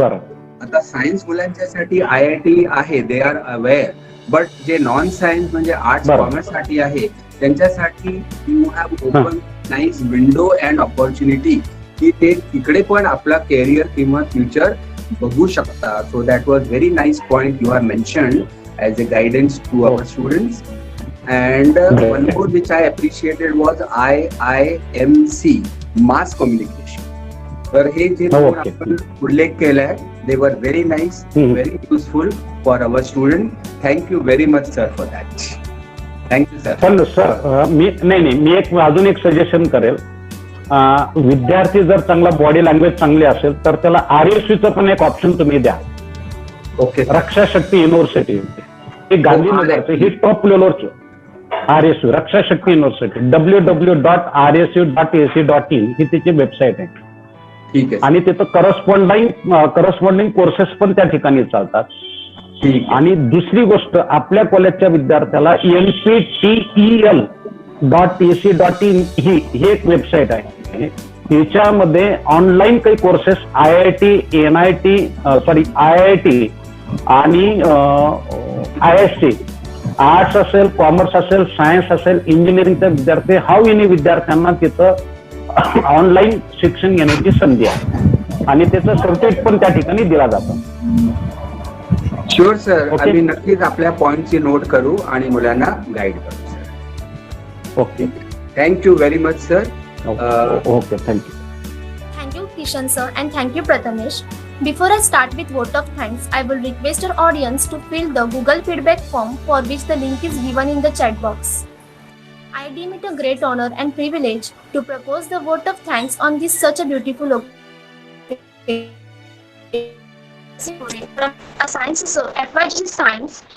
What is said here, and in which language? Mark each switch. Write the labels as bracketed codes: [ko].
[mr] आता science मुलांच्यासाठी IIT आहे, [en] they are aware, [mr] but जे नॉन सायन्स म्हणजे आर्ट्स कॉमर्स साठी आहे त्यांच्यासाठी [en] you have open nice window and opportunity [mr] की ते तिकडे पण आपला कॅरियर किंवा फ्युचर बघू शकता. [en] So that was very nice point you have mentioned as a guidance to our students. And one more which I appreciated was IIMC, mass communication. [mr] तर हे जे आपण उल्लेख केलाय, [en] they were very nice, very useful for our student. Thank you very much sir for that. Thank you sir. [mr] Sir मी अजून एक suggestion करेल. विद्यार्थी जर चांगला बॉडी लँग्वेज चांगली असेल तर त्याला RSUचं पण एक ऑप्शन तुम्ही द्या. ओके, रक्षा शक्ती युनिव्हर्सिटी हे गांधीनगरचं, ही टॉप लेवलवरचं RSU रक्षा शक्ती युनिव्हर्सिटी www.rsu.ac.in ही त्याची वेबसाईट आहे. ठीक आहे. आणि तिथं करस्पॉन्डिंग कोर्सेस पण त्या ठिकाणी चालतात. आणि दुसरी गोष्ट, आपल्या कॉलेजच्या विद्यार्थ्याला NPTEL.ac.in ही एक वेबसाईट आहे. याच्यामध्ये ऑनलाईन काही कोर्सेस IIT आणि ISC आर्ट्स असेल, कॉमर्स असेल, सायन्स असेल, इंजिनिअरिंगचे विद्यार्थी विद्यार्थ्यांना तिथं ऑनलाईन शिक्षण घेण्याची संधी आहे आणि त्याचं सर्टिफिकेट पण त्या ठिकाणी दिला जातं. शुअर सर, आम्ही नक्कीच आपल्या पॉइंटची नोट करू आणि मुलांना गाईड करू sir. Okay, [en] Thank you very much sir. Okay, thank you. Thank you, Kishan sir, and thank you, Prathamesh. Before I start with vote of thanks, I will request our audience to fill the Google feedback form, for which the link is given in the chat box. I deem it a great honor and privilege to propose the vote of thanks on this such a beautiful a science FYG Science.